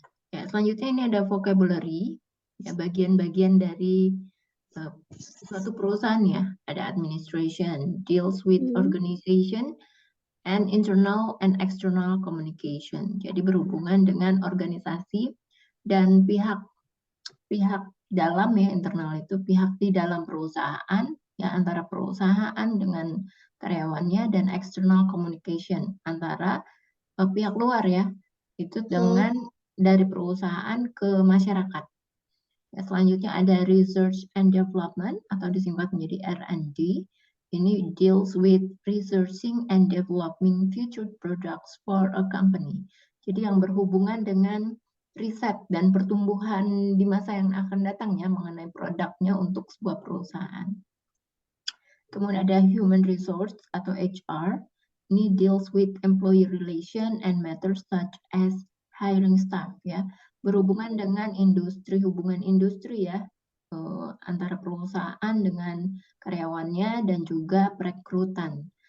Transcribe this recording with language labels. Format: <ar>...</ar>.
<id>Ya, selanjutnya ini ada vocabulary, ya bagian-bagian dari suatu perusahaan ya. Ada</id> <en>administration, deals with organization, and internal and external communication.</en> <id>Jadi berhubungan dengan organisasi dan pihak dalam ya, internal itu pihak di dalam perusahaan ya, antara perusahaan dengan karyawannya, dan external communication antara pihak luar ya, itu dengan dari perusahaan ke masyarakat. Ya, selanjutnya ada research and development atau disingkat menjadi R&D. Ini</id> <en>deals with researching and developing future products for a company.</en> <id>Jadi yang berhubungan dengan riset dan pertumbuhan di masa yang akan datang ya, mengenai produknya untuk sebuah perusahaan. Kemudian ada human resource atau HR. Ini</id> <en>deals with employee relation and matters such as hiring staff ya.</en> <id>Berhubungan dengan industri, hubungan industri ya, antara perusahaan dengan karyawannya dan juga perekrutan.</id>